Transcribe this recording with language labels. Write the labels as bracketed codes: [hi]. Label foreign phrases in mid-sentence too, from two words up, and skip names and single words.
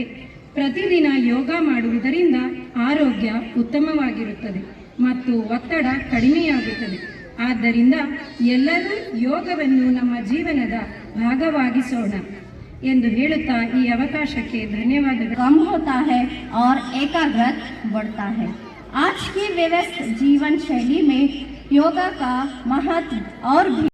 [kn] ಪ್ರತಿದಿನ ಯೋಗ ಮಾಡುವುದರಿಂದ ಆರೋಗ್ಯ ಉತ್ತಮವಾಗಿರುತ್ತದೆ ಮತ್ತು ಒತ್ತಡ ಕಡಿಮೆಯಾಗುತ್ತದೆ. ಆದ್ದರಿಂದ ಎಲ್ಲರೂ ಯೋಗವನ್ನು ನಮ್ಮ ಜೀವನದ ಭಾಗವಾಗಿಸೋಣ ಎಂದು ಹೇಳುತ್ತಾ ಈ ಅವಕಾಶಕ್ಕೆ ಧನ್ಯವಾದಗಳು. [hi] कम होता है और एकाग्रता बढ़ता है. आज की व्यस्त जीवन शैली में योगा का महत्व और भी